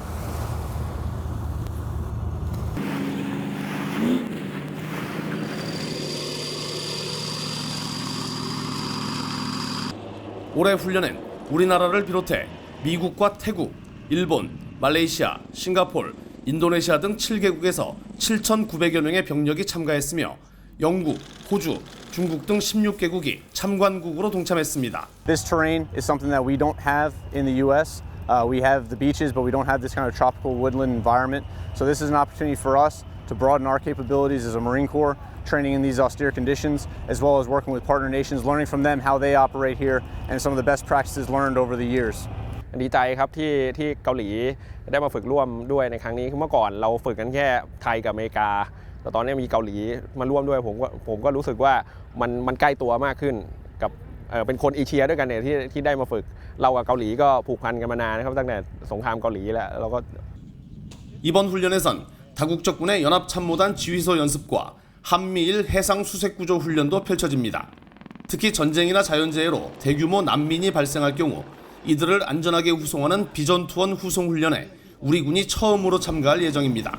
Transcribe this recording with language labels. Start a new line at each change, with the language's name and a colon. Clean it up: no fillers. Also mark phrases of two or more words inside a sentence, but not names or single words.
Korean: 올해 훈련엔 우리나라를 비롯해 미국과 태국, 일본, 말레이시아, 싱가포르, 인도네시아 등 7개국에서 7,900여 명의 병력이 참가했으며 영국, 호주, 중국 등 16개국이 참관국으로 동참했습니다.
English: This terrain is something that we don't have in the U.S. We have the beaches, but we don't have this kind of tropical woodland environment. So this is an opportunity for us to broaden our capabilities as a Marine Corps, training in these austere conditions, as well as working with partner nations, learning from them how they operate here and some of the best practices learned over the years.
Thai: ดีใจครับที่เกาหลีได้มาฝึกร่วมด้วยในครั้งนี้เมื่อก่อนเราฝึกกันแค่ไทยกับอเมริกาแต่ตอนนี้มีเกาหลีมาร่วมด้วยผมก็รู้สึกว่ามันใกล้ตัวมากขึ้นกับเป็นคนเอเชียด้วยกันเนี่ยที่ได้มาฝึกเรากับเกาหลีก็ผูกพันกันมานานนะครับตั้งแต่สงครามเกาหลีแล้วเราก็
Korean: 이번 훈련에선 다국적군의 연합참모단 지휘소 연습과 한미일 해상 수색구조 훈련도 펼쳐집니다. 특히 전쟁이나 자연재해로 대규모 난민이 발생할 경우 이들을 안전하게 후송하는 비전투원 후송훈련에 우리 군이 처음으로 참가할 예정입니다.